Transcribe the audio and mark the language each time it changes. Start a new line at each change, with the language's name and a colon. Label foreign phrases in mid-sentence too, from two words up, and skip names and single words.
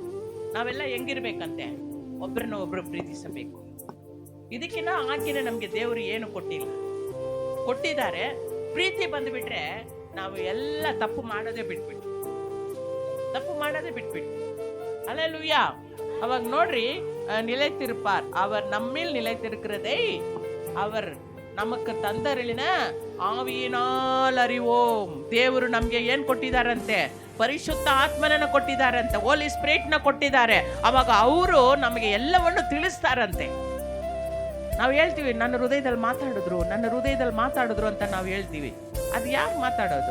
Kannada: ನಾವೆಲ್ಲ ಹೆಂಗಿರ್ಬೇಕಂತೆ? ಒಬ್ಬರನ್ನ ಒಬ್ರು ಪ್ರೀತಿಸಬೇಕು. ಇದಕ್ಕಿಂತ ಆಕಿನ ನಮ್ಗೆ ದೇವರು ಏನು ಕೊಟ್ಟಿದ್ದಾರೆ. ಪ್ರೀತಿ ಬಂದ್ಬಿಟ್ರೆ ನಾವು ಎಲ್ಲ ತಪ್ಪು ಮಾಡೋದೇ ಬಿಟ್ಬಿಟ್ಟು அல்லேலூயா. ಅವಾಗ ನೋಡ್ರಿ,
Tamil: நிலைத்திருப்பார் அவர் நம்மில் நிலைத்திருக்கிறதை அவர் நமக்கு தந்தருளின ஆவியினால் அறிவோம்.
Kannada: ದೇವರು ನಮ್ಗೆ ಏನ್ ಕೊಟ್ಟಿದಾರಂತೆ? ಪರಿಶುದ್ಧ ಆತ್ಮನನ್ನ ಕೊಟ್ಟಿದ್ದಾರಂತೆ,
English: Holy Spirit
Kannada: ನ ಕೊಟ್ಟಿದ್ದಾರೆ. ಅವಾಗ ಅವರು ನಮಗೆ ಎಲ್ಲವನ್ನು ತಿಳಿಸ್ತಾರಂತೆ. ನಾವು ಹೇಳ್ತೀವಿ ನನ್ನ ಹೃದಯದಲ್ಲಿ ಮಾತಾಡಿದ್ರು ಅಂತ ನಾವು ಹೇಳ್ತೀವಿ. ಅದು ಯಾರು ಮಾತಾಡೋದು?